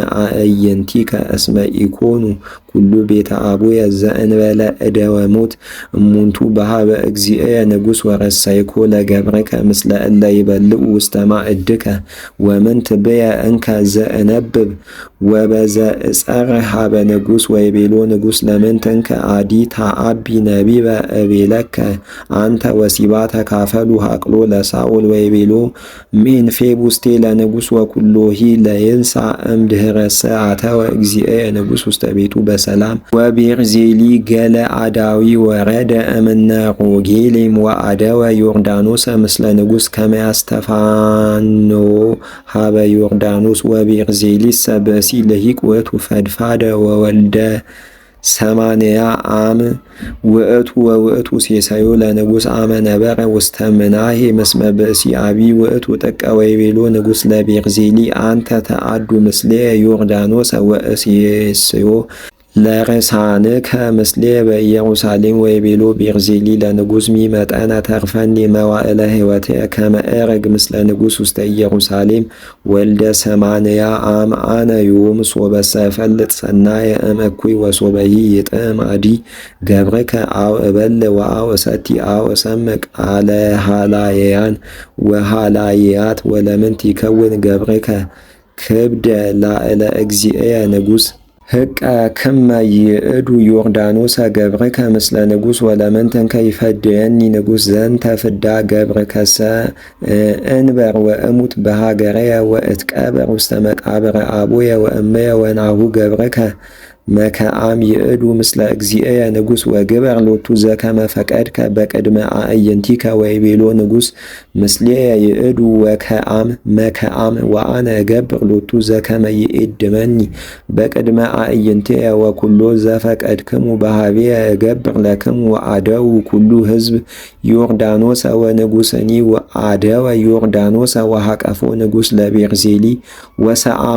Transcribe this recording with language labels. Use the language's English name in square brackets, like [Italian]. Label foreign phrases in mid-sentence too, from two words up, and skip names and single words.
[Geez] አዕይንቲከ እስመ ኢኮኑ ኩሉ ቤተ አቡየ ዘእንበለ እደ ወሞት እሙንቱ በሃበ እግዚእየ ንጉሥ ወረሰይኮ ለገብርከ ምስለ እለ ይበልዑ ውስተ ማዕድከ ወምንት ብየ እንከ ዘእነብብ ወበዘ እጸርሕ ሀበ ንጉሥ ወይቤሎ ንጉሥ ለምንት እንከ አዲ ታአቢ ነቢበ እቤለከ አንተ ወሲባ ተካፈሉ ሀቅሎ ለሳኦል ወይቤሎ ሜንፌቡስቴ ለንጉሥ ወኩሎሂ ለይንሣ እምድኅረሰ አተወ እግዚእየ ንጉሥ ውስተ ቤቱ በሰላም ወቤርዜሊ ገለ አዳዊ ወረደ እምነ ሮጌሌም ወአደወ ዮርዳኖስ ምስለ ንጉሥ ከመ ያስተፋኖ ሀበ ዮርዳኖስ ወቤርዜሊሰ ብእሲ ልሂቅ ውእቱ ፈድፋደ ወወልደ 80 ዓም ውእቱ ወውእቱ ሴሰዮ ለንጉሥ አመ ነበረ ውስተ ምናሄ ምስመ ብእሲ አቢ ውእቱ ጥቀ ወይቤሎ ንጉሥ ለቤርዜሊ አንተ ተአዱ ምስሌ ዮርዳኖስ ወእሴስዮ ለርሳንከ ምስሌ በኢየሩሳሌም ወይቤሎ ቤርዜሊ ለንጉሥ ሚመጠነ ተርፈኒ መዋዕለ ሕይወትየ ከመ እረግ ምስለ ንጉሥ ውስተ ኢየሩሳሌም ወልደ 80 ዓም አነ ዮም ሶበሰ እፈልጥ ሰናየ እምእኩይ ወሶበሂ ይጥዕም አዲ ገብርከ አው እበል ወአው እሰቲ አው እሰምቅ አለ ሃላየያን ወሃላየያት ወለምንት ይከውን ገብርከ ክብደ ላዕለ እግዚእየ ንጉሥ ህቀ ክመ ይእዱ ዮርዳኖስ ገብርከ ምስለ ንጉሥ ወለምንትንከ ይፈድየኒ ንጉሥ ዘንተ ፍዳ ገብርከሰ እንበር ወእሙት በሃገረየ ወእትቀበር ውስተ መቃብረ አቡየ ወእመየ ወናሁ ገብርከ መከአም ይእዱ ምስለ እግዚእየ ንጉሥ ወግበር ሎቱ ዘከመ ፈቀድከ በቅድመ አዕይንቲከ ወይቤሎ ንጉሥ ምስሌየ ይእዱ ወከአም መከአም ወአነ እገብር ሎቱ ዘከመ ይእድመኒ በቅድመ አዕይንቲየ ወኩሎ ዘፈቀድክሙ በሃቤየ እገብር ለክሙ ወአደው ኩሉ ሕዝብ ዮርዳኖሰ ወንጉሥኒ ወአደወ ዮርዳኖሰ ወሃቀፎ ንጉሥ ለቤርዜሊ ወሰአሞ